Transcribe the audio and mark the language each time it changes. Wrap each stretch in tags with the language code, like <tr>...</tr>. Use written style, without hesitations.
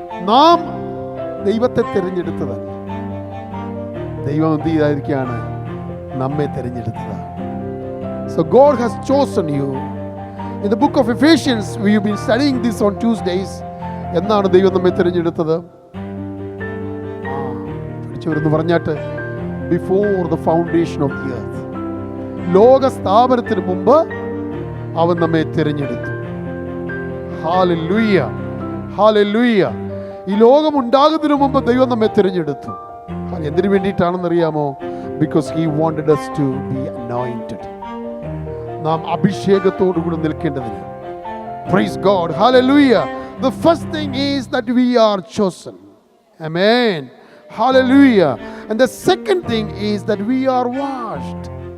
<ml>നാം ദൈവത്തെ തിരഞ്ഞെടുത്തതല്ല, ദൈവം എന്ത് ചെയ്തായിരിക്കുകയാണ്? നമ്മെ തിരഞ്ഞെടുത്തതാണ്.</ml> <en>So God has chosen you. In the book of Ephesians, we have been studying this on Tuesdays.</en> <ml>എന്നാണ് ദൈവം നമ്മെ തിരഞ്ഞെടുത്തത്? പഠിച്ചവരെന്ന് പറഞ്ഞാട്ട്</ml> <en>before the foundation of the earth,</en> <ml>ലോക സ്ഥാപനത്തിന് മുമ്പ് അവൻ നമ്മെ തിരഞ്ഞെടുത്തു. Hallelujah, hallelujah. ഈ ലോകം ഉണ്ടാകുന്നതിന് മുമ്പ് ദൈവം നമ്മെ തിരഞ്ഞെടുത്തു. എന്തിനു വേണ്ടിയിട്ടാണെന്നറിയാമോ?</ml> <en>Because he wanted us to be anointed.</en> <ml>നാം അഭിഷേകത്തോടുകൂടി നിൽക്കേണ്ടതിന്.</ml> <en>Praise God, hallelujah. The first thing is that we are chosen. Amen, hallelujah. And the second thing is that we are washed.</en>